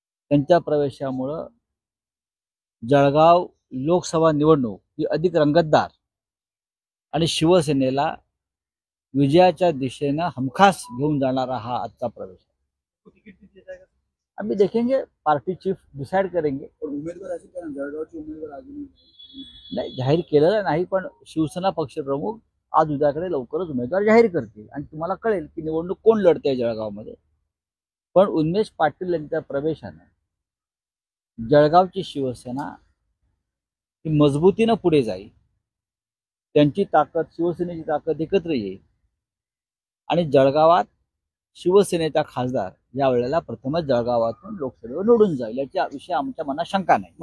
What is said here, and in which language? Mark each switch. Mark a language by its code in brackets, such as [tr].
[mr] त्यांच्या प्रवेशामुळं जळगाव लोकसभा निवडणूक ही अधिक रंगतदार आणि शिवसेनेला विजयाच्या दिशेनं हमखास घेऊन जाणारा हा आजचा प्रवेश आहे। [hi] अभी देखेंगे, पार्टी चीफ डिसाइड करेंगे। [mr] उमेदवार असेल का? जळगावचे उमेदवार अजून नाही जाहीर केलेलं नाही, पण शिवसेना पक्ष प्रमुख आज उद्याकडे लवकरच उमेदवार जाहीर करतील आणि तुम्हाला कळेल की निवडणूक कोण लढते जळगावमध्ये। पण उमेश पाटील यांच्या प्रवेशाने जळगावची शिवसेना ही मजबूतीनं पुढे जाईल, त्यांची ताकद, शिवसेनेची ताकद एकत्र येईल आणि जळगावात शिवसेनेचा खासदार या वेळेला प्रथमच जळगावातून लोकसभेवर निवडून जाईल, याच्या विषयी आमच्या मनात शंका नाही।